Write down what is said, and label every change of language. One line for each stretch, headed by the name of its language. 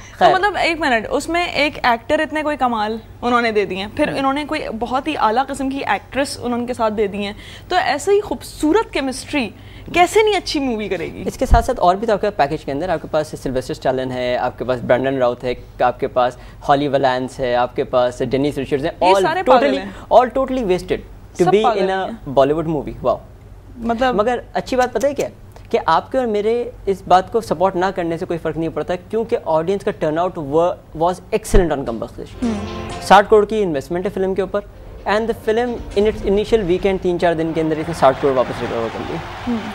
Urdu: تو مطلب ایک منٹ, اس میں ایک ایکٹر اتنے کوئی کمال انہوں نے دے دیے ہیں, پھر انہوں نے کوئی بہت ہی اعلیٰ قسم کی ایکٹریس انہوں کے ساتھ دے دی ہیں, تو ایسے ہی خوبصورت کیمسٹری کیسے نہیں اچھی مووی کرے گی. اس کے ساتھ ساتھ اور بھی تو آپ کے پیکیج کے اندر آپ کے پاس سلویسٹر اسٹیلن ہے, آپ کے پاس برینڈن راؤتھ ہے, آپ کے پاس ہالی ولانس ہے, آپ کے پاس ڈینیس ریچرڈز ہیں.
English: all totally wasted to be in a Bollywood movie. wow.
Urdu: مطلب مگر اچھی بات پتہ ہے کیا کہ آپ کے اور میرے اس بات کو سپورٹ نہ کرنے سے کوئی فرق نہیں پڑتا, کیونکہ آڈینس کا ٹرن آؤٹ
English: was excellent on
Urdu: کمبخت عشق. 60 کروڑ کی انویسٹمنٹ ہے فلم کے اوپر,
English: and the film in its initial weekend
Urdu: 3-4 دن کے اندر اس نے 60 کروڑ واپس ریکور کر لی.